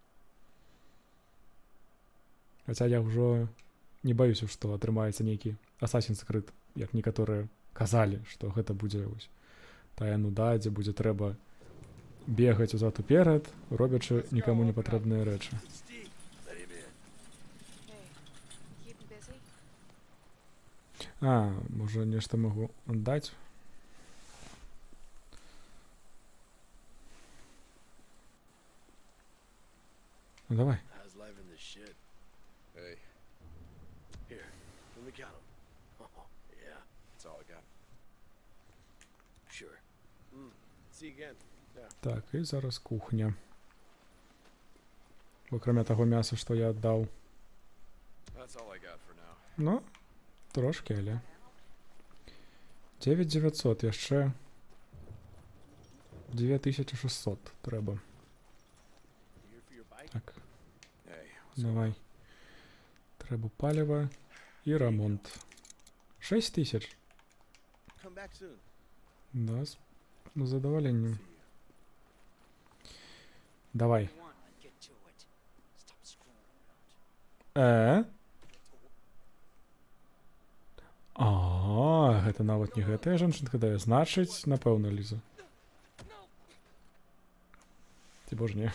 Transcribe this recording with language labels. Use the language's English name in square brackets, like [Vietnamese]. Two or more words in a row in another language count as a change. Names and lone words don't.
[Belarusian] Хаця я ўжо не баюся, што атрымаецца нейкі Assassin's Creed, як некаторыя казалі, што гэта будзе вось тая нуда, дзе будзе трэба бегаць узад уперад, робячы нікаму не патрэбныя рэчы. А, можа нешта магу аддаць? Ну давай. [English] How's life in the shit? Hey, Here, let me count 'em. Oh, See you again. [Belarusian] Так, і зараз кухня. Акрамя таго мяса, што я аддаў. [English] That's all I got for now. [Belarusian] Ну, трошки, але. 9900, яшчэ 9600 трэба. [English] You here for your bike? [Belarusian] Так, [English] Hey, what's [Belarusian] давай. Трэба паліва і ремонт. 6000. [English] Come back soon. [Belarusian] Да, з задаволеннем. Давай. [English] Get to it. Stop screwing around. [Belarusian] Гэта нават не гэтая жанчынка дае. Значыць, напэўна, Ліза. Ці боже, не.